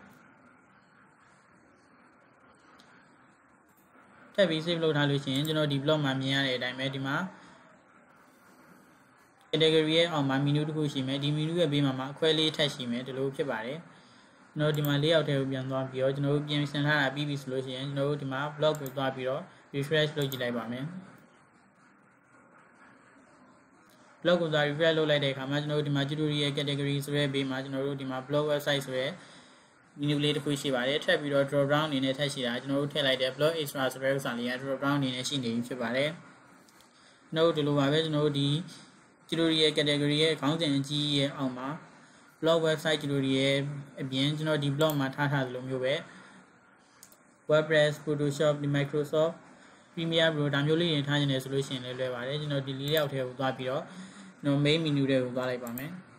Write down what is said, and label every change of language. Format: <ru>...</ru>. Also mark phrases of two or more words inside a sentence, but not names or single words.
<my>ထပ်ပြီး save လုပ်ထားလို့ရှိရင်ကျွန်တော်ဒီ blog မှာမြင်ရတဲ့အတိုင်းပဲဒီမှာ category ရဲ့အောက်မှာ menu တစ်ခုရှိမယ်ဒီ menu ရဲ့ဘေးမှာအခွဲလေးထပ်ရှိမယ်ဒီလိုဖြစ်ပါတယ်ကျွန်တော်ဒီမှာ၄ယောက်တည်းကိုပြန်သွားပြီးတော့ကျွန်တော်တို့ပြင်ဆင်ထားတာပြီးပြီဆိုလို့ရှိရင်ကျွန်တော်တို့ဒီမှာ blog ကိုသွားပြီးတော့ refresh လုပ်ကြည့်လိုက်ပါမယ် blog ကိုသွား refresh လုပ်လိုက်တဲ့အခါမှာကျွန်တော်တို့ဒီမှာ</my> <en>tutorial category</en> <my>ဆိုတဲ့ဘေးမှာကျွန်တော်တို့ဒီမှာ</my> <en>blog website</en> <my>ဆိုတဲ့ menu လေးတစ်ခုရှိပါတယ်ထပ်ပြီးတော့</my> <en>drop down</en> <my>အနေနဲ့ထပ်ရှိတာကျွန်တော်တို့ထည့်လိုက်တဲ့</my> <en>blog extra</en> <my>ဆိုတဲ့ဥစ္စာလေးက</my> <en>drop down</en> <my>အနေနဲ့ရှိနေပြီဖြစ်ပါတယ်ကျွန်တော်တို့ဒီလိုပါပဲကျွန်တော်တို့ဒီ</my> <en>tutorial category</en> <my>ရဲ့ခေါင်းစဉ်အကြီးရဲ့အောက်မှာ</my> <en>blog website tutorial</en> <my>အပြင်ကျွန်တော်ဒီ blog မှာထားသလိုမျိုးပဲ WordPress Photoshop ဒီ Microsoft Premiere Pro ဒါမျိုးလေးတွေထားနေတယ်ဆိုလို့ရှိရင်လည်းလွယ်ပါတယ်ကျွန်တော်ဒီ၄ယောက်ထဲကိုသွားပြီးတော့ကျွန်တော်</my> <en>main menu</en> <my>တွေကိုသွားလိုက်ပါမယ်</my>